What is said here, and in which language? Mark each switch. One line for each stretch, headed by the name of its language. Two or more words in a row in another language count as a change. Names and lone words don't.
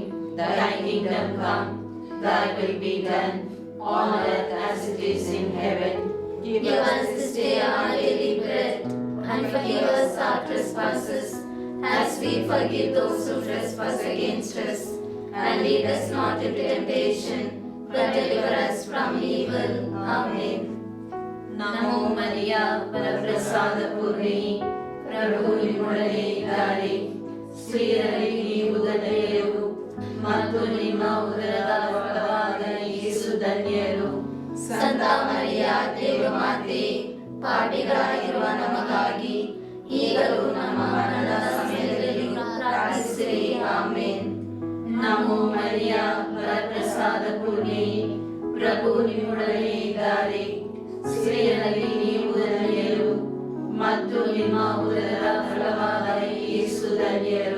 English: Thy kingdom come, thy will be done, on earth as it is in heaven. Give us this day our daily bread, and forgive us our trespasses, as we forgive those who trespass against us. And lead us not into temptation, but deliver us from evil. Amen.
Kannada: ನಮೋ ಮರಿಯ, ವರಪ್ರಸಾದ ಪೂರ್ಣಿ, ಪ್ರಭು ನಿಮ್ಮೊಡನೆ ಇದ್ದಾರೆ, ಸ್ತ್ರೀಯರಲ್ಲಿ ಧನ್ಯರು, ಮತ್ತು ನಿಮ್ಮ ಉದರದ ಫಲವಾದ ಯೇಸು ಧನ್ಯರು. ಸಾಂತಾ ಮರಿಯ, ದೇವ ಮಾತೆ, ಪಾಪಿಗಳಾಗಿರುವ ನಮಗಾಗಿ ಈಗಲೂ ನಮ್ಮ ಮರಣದ ಸಮಯದಲ್ಲಿಯೂ ಪ್ರಾರ್ಥಿಸಿರಿ. ಆಮೆನ್. ನಮೋ ಮರಿಯ ವರಪ್ರಸಾದ ಪೂರ್ಣಿ, ಪ್ರಭು ನಿಮ್ಮೊಡನೆ ಇದ್ದಾರೆ, ಸ್ತ್ರೀಯರಲ್ಲಿ ನೀವು ಧನ್ಯರು ಮತ್ತು ನಿಮ್ಮ ಉದರದ ಫಲವಾದ ಯೇಸು ಧನ್ಯರು.